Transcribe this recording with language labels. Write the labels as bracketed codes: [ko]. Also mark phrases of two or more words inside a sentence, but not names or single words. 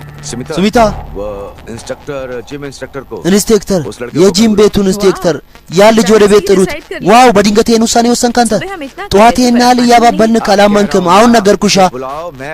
[am] ስሚታ [en] वो instructor gym instructor को [am] ኢንስፔክተር [hi] उस लड़के को [am] የጂም [hi] पकड़ो। [am] ቤቱን ኢንስፔክተር ያ ልጅ ወደ ቤት ጥሩት። ዋው በድንገት ይሄን ውሳኔ ወሰንክ አንተ። ጠዋት ይሄን ያህል እያባበልን ካላመንክም አሁን ነገርኩሻ። [hi] बुलाओ मैं